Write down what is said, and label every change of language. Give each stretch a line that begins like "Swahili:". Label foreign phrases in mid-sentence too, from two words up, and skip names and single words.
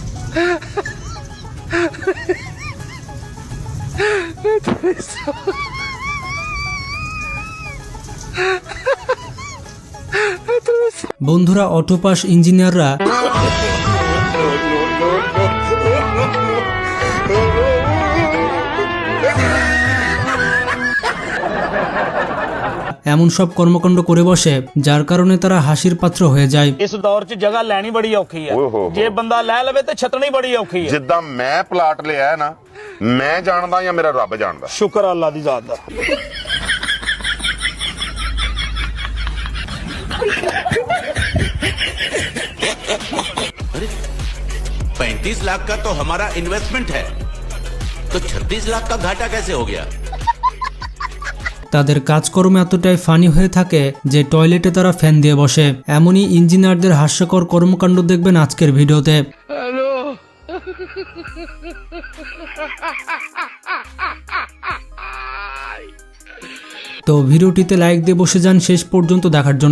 Bangla: বন্ধুরা, অটোপাস ইঞ্জিনিয়াররা এমন সব কর্মকাণ্ড করে বসে যার কারণে তারা হাসির পাত্র হয়ে যায়।
Punjabi: اس دور چ جگہ لینی بڑی اوکھی ہے، جے بندہ لے لوے تے چھڈنی بڑی اوکھی ہے. جداں میں پلاٹ لیا ہے نا، میں جاندا یا میرا رب جاندا. شکر اللہ دی ذات دا.
Hindi: 35 लाख का तो हमारा इन्वेस्टमेंट है, तो 36 लाख का घाटा कैसे हो गया?
Bangla: তাদের কাজকর্ম এতটাই ফানি হয়ে থাকে যে টয়লেটে তারা ফ্যান দিয়ে বসে। এমনই ইঞ্জিনিয়ারদের হাস্যকর কর্মকাণ্ড দেখবেন আজকের ভিডিওতে। তো ভিডিওটিতে লাইক দিয়ে বসে যান শেষ পর্যন্ত দেখার জন্য।